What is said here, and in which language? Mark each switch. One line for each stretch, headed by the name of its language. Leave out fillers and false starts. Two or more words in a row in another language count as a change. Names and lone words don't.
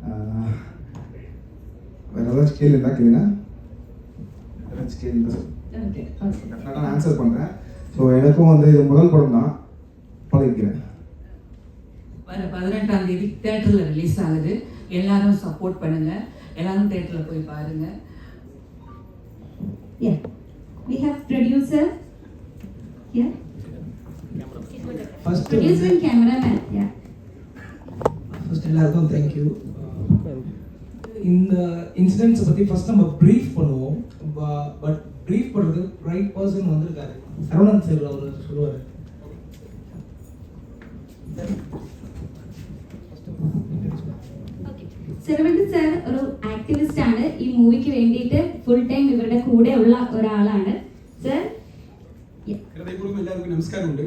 Tamil: வேறு ஏதாச்சும் கேள்வி இருந்தால் கேளுங்க. ஏதாச்சும் கேள்வி இருந்தால் டெஃபினட்டாக நான் ஆன்சர் பண்ணுறேன். ஸோ எனக்கும் வந்து இது முதல் படம் தான், பழகிக்கிறேன். வர 18ஆம் தேதி தேட்டரில் ரிலீஸ் ஆகுது. எல்லாரும் சப்போர்ட் பண்ணுங்கள். எல்லாரும் தேட்டரில் போய் பாருங்கள்.
English: Yeah. We have producer. Yeah. First Producer and cameraman. Yeah.
Tamil: ஃபர்ஸ்ட் எல்லாருக்கும் தேங்க்யூ. இந்த இன்சிடென்ட்ஸை பற்றி ஃபர்ஸ்ட் நம்ம ப்ரீஃப் பண்ணுவோம். பட் ப்ரீஃப் பண்ணுறது
English: right person
Tamil: வந்திருக்காரு. சரவணன் சார் அவர் சொல்லுவார்.
Malayalam: സെർവന്റ് സാർ ഒരു ആക്ടിവിസ്റ്റ് ആണ്. ഈ മൂവിക്ക് വേണ്ടിയിട്ട്
English: full time
Malayalam: ഇവരുടെ കൂടെ ഉള്ള ഒരാളാണ് സർ. ഹൃദയപൂർവ്വം എല്ലാവർക്കും നമസ്കാരമുണ്ട്.